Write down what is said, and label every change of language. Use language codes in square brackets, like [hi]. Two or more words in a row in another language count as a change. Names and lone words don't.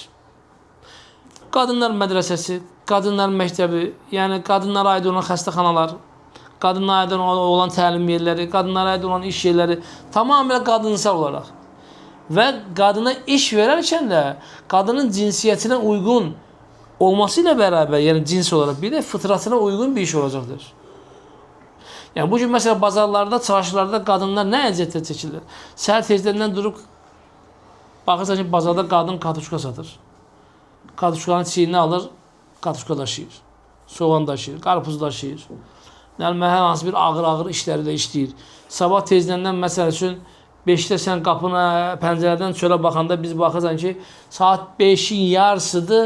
[az] Qadınlar mədrəsəsi, qadınlar məktəbi, yəni qadınlara aid olan xəstəxanalar, qadınlara aid olan təlim yerləri, qadınlara aid olan iş yerləri tamamilə qadınsal olaraq. Və qadına iş verərkən də qadının cinsiyyətinə uyğun olmasıyla beraber [tr] yani cins olarak bir de fıtratına uygun bir iş olacaktır. Yani bugün mesela bazarlarda, çarşılarda kadınlar ne əziyyətlə çekilir? [az] Səhər tezdən durup baxırsan ki, bazarda qadın katuşka satır. Katuşkanın çiğini alır, katuşka daşıyır. Soğan daşıyır, qarpuz daşıyır. Yəni hər hansı bir ağır işləri də işləyir. Sabah tezdən məsəl üçün 5-də sən qapına, pəncərədən çölə baxanda biz baxırsan ki, saat 5-in yarısıdır.